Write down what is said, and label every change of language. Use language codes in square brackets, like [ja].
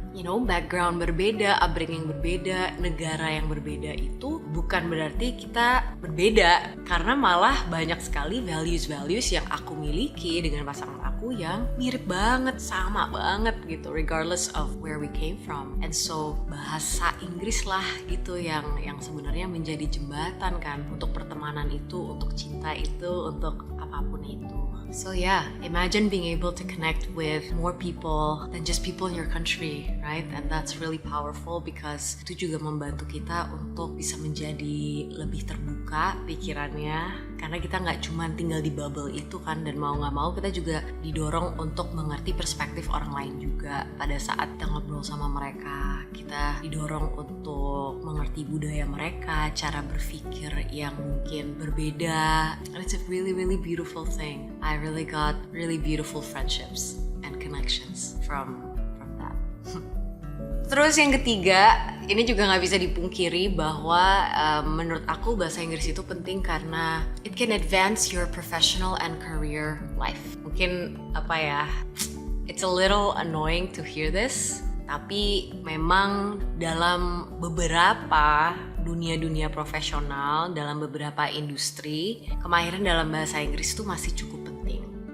[id] background berbeda, upbringing berbeda, negara yang berbeda itu bukan berarti kita berbeda, karena malah banyak sekali values-values yang aku miliki dengan pasangan aku yang mirip banget, sama banget gitu, [en] regardless of where we came from. And so [id] bahasa Inggris lah gitu yang sebenarnya menjadi jembatan kan untuk pertemanan itu, untuk cinta itu, untuk apapun itu. [en] So yeah, imagine being able to connect with more people than just people in your country, right? And that's really powerful because [id] itu juga membantu kita untuk bisa menjadi lebih terbuka pikirannya, karena kita nggak cuma tinggal di bubble itu kan, dan mau nggak mau kita juga didorong untuk mengerti perspektif orang lain juga. Pada saat kita ngobrol sama mereka, kita didorong untuk mengerti budaya mereka, cara berpikir yang mungkin berbeda. [en] And it's a really, really beautiful thing. I really got really beautiful friendships and connections from that. [id] Terus yang ketiga, ini juga nggak bisa dipungkiri bahwa menurut aku bahasa Inggris itu penting karena [en] it can advance your professional and career life. [id] Mungkin [en] it's a little annoying to hear this, [id] tapi memang dalam beberapa dunia profesional, dalam beberapa industri, kemahiran dalam bahasa Inggris itu masih cukup penting.